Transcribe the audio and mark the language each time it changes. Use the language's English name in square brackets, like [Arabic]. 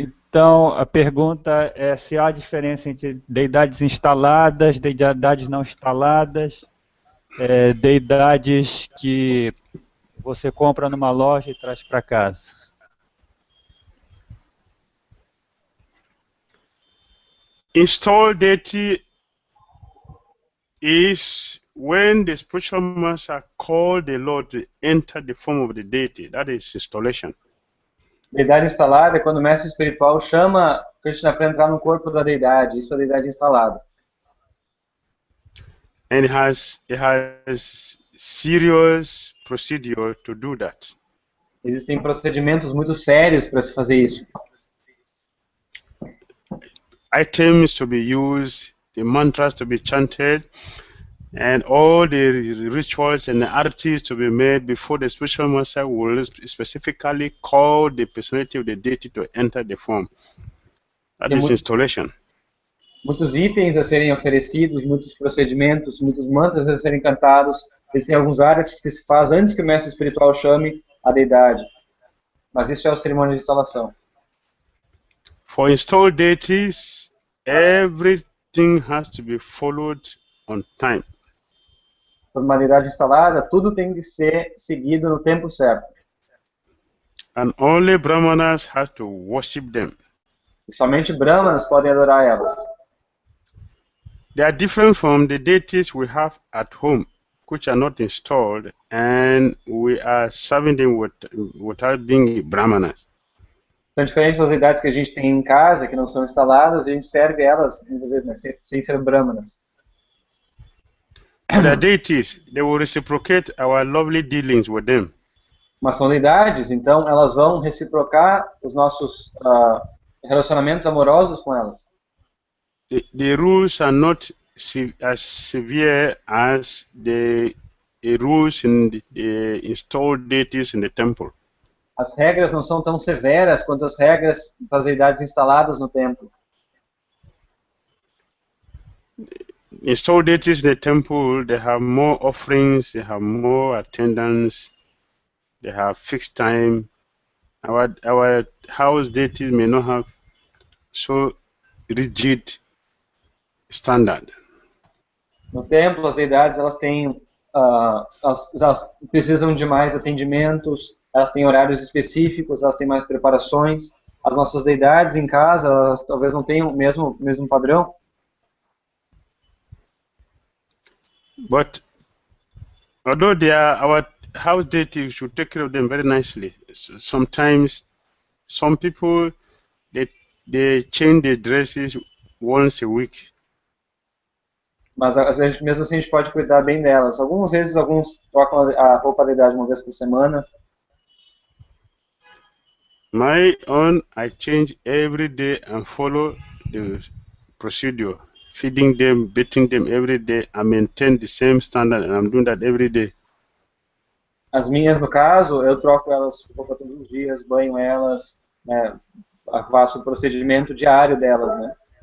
[Portuguese] Então, a pergunta é se há diferença entre deidades instaladas, deidades não instaladas, deidades que você compra numa loja e traz para casa. [English] Installed deity is when the spiritual master called the Lord to enter the form of the deity. That is installation. [Portuguese] Deidade instalada é quando o mestre espiritual chama Krishna para entrar no corpo da deidade. Isso é a deidade instalada. [English] And it has serious procedure to do that. [Portuguese] Existem procedimentos muito sérios para se fazer isso. [English] Items to be used, the mantras to be chanted, and all the rituals and the artis to be made before the spiritual master will specifically call the personality of the deity to enter the form. That is installation. [Portuguese] Muitos itens a serem oferecidos, muitos procedimentos, muitos mantras a serem cantados. Existem alguns artes que se faz antes que o mestre espiritual chame a deidade. Mas isso é a cerimônia de instalação. [English] For installed deities, everything has to be followed on time. [Portuguese] Por uma deidade instalada, tudo tem que ser seguido no tempo certo. [English] And only Brahmanas have to worship them. [Portuguese] E somente Brahmanas podem adorar elas. [English] They are different from the deities we have at home, which are not installed, and we are serving them without being Brahmanas. [Portuguese] São diferentes das deidades que a gente tem em casa, que não são instaladas, e a gente serve elas, muitas vezes, né, sem ser Brahmanas. [English] But the deities, they will reciprocate our lovely dealings with them. [Portuguese] Mas são deidades, então elas vão reciprocar os nossos relacionamentos amorosos com elas. [English] The rules are not as severe as the rules in the installed deities in the temple. [Portuguese] As regras não são tão severas quanto as regras das deidades instaladas no templo. [English] Installed deities in the temple, they have more offerings, they have more attendance, they have fixed time. Our house deities may not have so rigid standard. [Portuguese] No templo, as deidades elas têm, elas precisam de mais atendimentos, elas têm horários específicos, elas têm mais preparações. As nossas deidades em casa, elas talvez não tenham o mesmo padrão. [English] But although they are our house deities, we should take care of them very nicely. Sometimes some people they change their dresses once a week. [Portuguese] Mas mesmo assim a gente pode cuidar bem delas. Algumas vezes alguns trocam a roupa da deidade uma vez por semana. [English] My own, I change every day and follow the procedure. Feeding them, bathing them every day. I maintain the same standard, and I'm doing that every day. [Portuguese] As minhas, no caso, eu troco elas roupa todos os dias, banho elas, né, faço o procedimento diário delas, né?